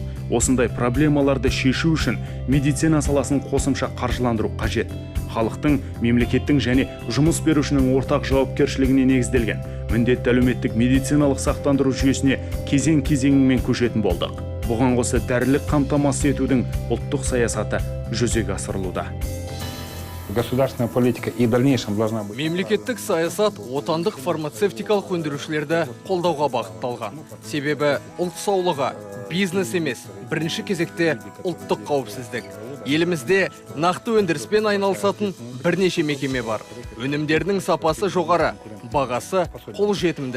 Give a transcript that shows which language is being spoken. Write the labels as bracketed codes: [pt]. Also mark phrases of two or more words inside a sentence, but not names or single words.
[kk] Осындай проблемаларды шешу үшін медицина саласын қосымша қаржыландыру қажет. Халықтың, мемлекеттің және жұмыс берушінің ортақ жауапкершілігіне негізделген міндетті әлеуметтік медициналық сақтандыру жүйесіне кезең-кезеңімен көшетін болдық. Бұған қоса дәрілік қамтамасыз етудің ұлттық саясаты жүзеге асырылуда. [ru] Государственная политика и в дальнейшем должна быть. [kk] Мемлекеттік саясат отандық фармацевтикалық өндірушілерді қолдауға бағытталған. Себебі ұлт саулығы бизнес емес, бірінші кезекте ұлттық қауіпсіздік. Елімізде нақты өндіріспен айналысатын бірнеше мекеме бар. Өнімдердің сапасы жоғары, бағасы қолжетімді.